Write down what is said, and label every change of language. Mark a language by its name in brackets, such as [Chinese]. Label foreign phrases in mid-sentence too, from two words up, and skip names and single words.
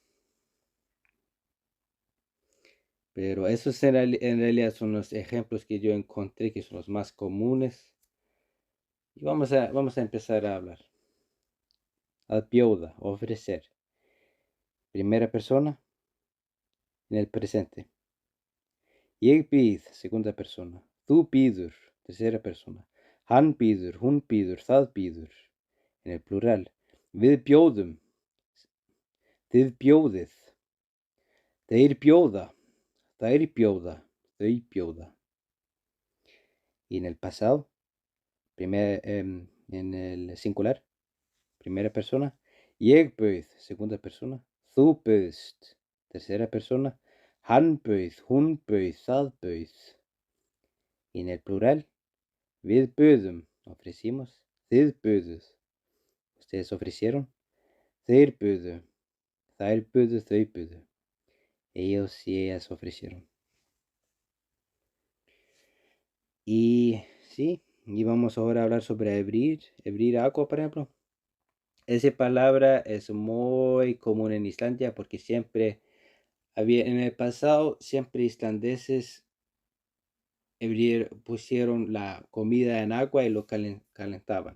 [Spanish] Pero esos en realidad son los ejemplos que yo encontré que son los más comunes. Y vamos a empezar a hablar. [Icelandic] Al bjóda, ofrecer. [Spanish] Primera persona en el presente. [Icelandic] Ég býð, [Spanish] segunda persona. [Icelandic] Þú býður, [Spanish] tercera persona. [Icelandic] Hann býður, hún býður, það býður. [Spanish] En el plural. [Icelandic] Við bjóðum. Þið bjóðið. Þeir bjóða. Þær bjóða. Þau bjóða. [Spanish] Y en el pasado. En el singular. Primera persona. [Icelandic] Ég bauð, [Spanish] segunda persona. [Icelandic] Þú bauðst, [Spanish] tercera persona. [Icelandic] Hann bauð, hún bauð, það bauð. [Spanish] Y en el plural. [Icelandic] Við buðum, ofrecimos. Þið buðuð. [Spanish] Ustedes ofrecieron. [Icelandic] Þeir buðu. Þær buðu, þau buðu. [Spanish] Ellos y ellas ofrecieron. Y sí, y vamos ahora a hablar sobre abrir agua, por ejemplo. Esa palabra es muy común en Islandia porque siempre en el pasado, siempre islandeses pusieron la comida en agua y lo calentaban.